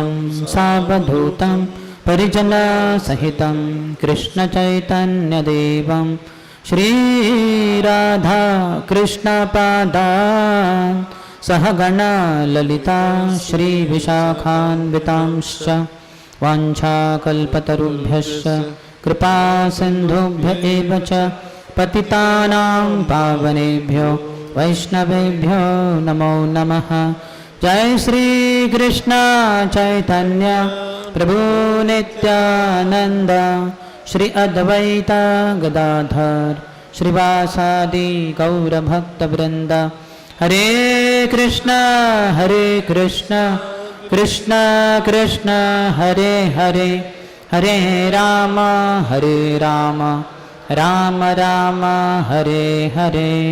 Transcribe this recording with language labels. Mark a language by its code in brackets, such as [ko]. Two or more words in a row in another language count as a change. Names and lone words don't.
[sa] సావధూతం పరిజనసహితం కృష్ణచైతన్యదేవం శ్రీరాధా కృష్ణపాదాన్ సహగణ లలితా శ్రీవిశాఖాన్వితాంశ్చ వాంఛాకల్పతరుభ్యశ్చ కృపాసింధుభ్య ఏవ చ పతితానాం పావనేభ్యో వైష్ణవేభ్యో నమో నమః. జై శ్రీకృష్ణ చైతన్య ప్రభు నిత్యానంద శ్రీ అద్వైత గదాధర్ శ్రీవాసాది గౌరభక్తవృంద. హరే కృష్ణ కృష్ణ కృష్ణ హరే హరే, హరే రామ రామ రామ హరే హరే.